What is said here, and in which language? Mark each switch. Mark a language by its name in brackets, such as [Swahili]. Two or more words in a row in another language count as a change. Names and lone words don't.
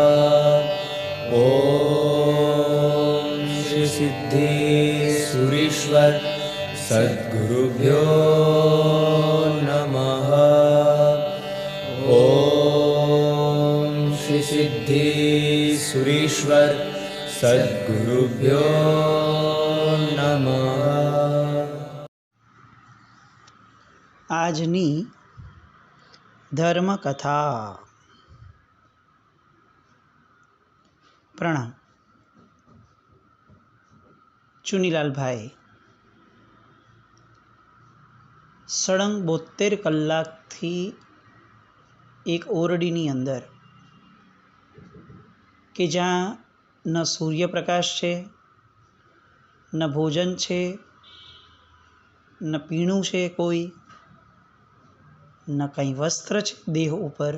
[Sanskrit] ओम श्री सिद्धेश्वरीश्वर सद्गुरुभ्यो नमः। ओम श्री सिद्धेश्वरीश्वर सद्गुरुभ्यो नमः। [Gujarati] આજની ધર્મકથા. પ્રણામ. ચુનીલાલભાઈ સળંગ 72 કલાકથી એક ઓરડીની અંદર કે જ્યાં ન સૂર્યપ્રકાશ છે, ન ભોજન છે, ન પીણું છે, કોઈ ન કંઈ વસ્ત્ર છે દેહ ઉપર.